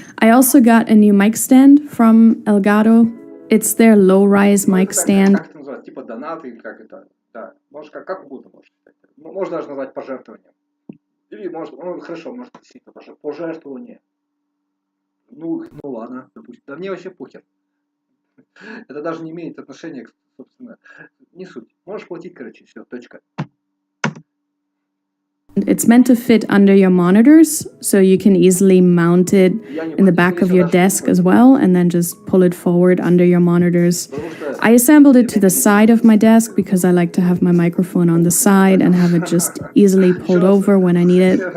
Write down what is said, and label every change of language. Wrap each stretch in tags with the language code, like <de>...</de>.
<en>I also got a new mic stand from Elgato. It's their low-rise mic stand.</en> <ru>Как это называется? Типа донаты или как это? Да. Можешь как угодно можешь считать. Можно даже назвать пожертвованием. Или может, ну хорошо, может действительно пожертвование. Ну ладно, допустим. Да мне вообще похер. Это даже не имеет отношения к, собственно, не суть. Можешь платить, короче, все, точка.</ru> <en>It's meant to fit under your monitors, so you can easily mount it in the back of your desk as well, and then just pull it forward under your monitors. I assembled it to the side of my desk because I like to have my microphone on the side and have it just easily pulled over when I need it.</en>